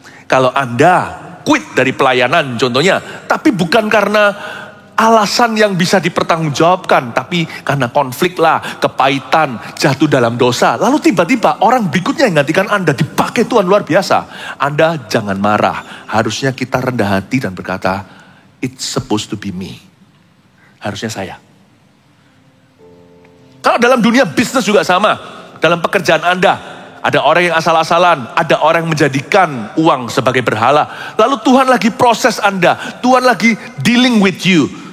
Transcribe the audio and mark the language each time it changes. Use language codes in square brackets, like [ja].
[id] Kalau Anda quit dari pelayanan contohnya, tapi bukan karena alasan yang bisa dipertanggungjawabkan, tapi karena konflik lah, kepahitan, jatuh dalam dosa. Lalu tiba-tiba orang berikutnya yang gantikan Anda, dipakai Tuhan luar biasa. Anda jangan marah. Harusnya kita rendah hati dan berkata, [en] it's supposed to be me. [id] Harusnya saya. Kalau dalam dunia bisnis juga sama. Dalam pekerjaan Anda, ada orang yang asal-asalan, ada orang yang menjadikan uang sebagai berhala. Lalu Tuhan lagi proses Anda, Tuhan lagi [en] dealing with you.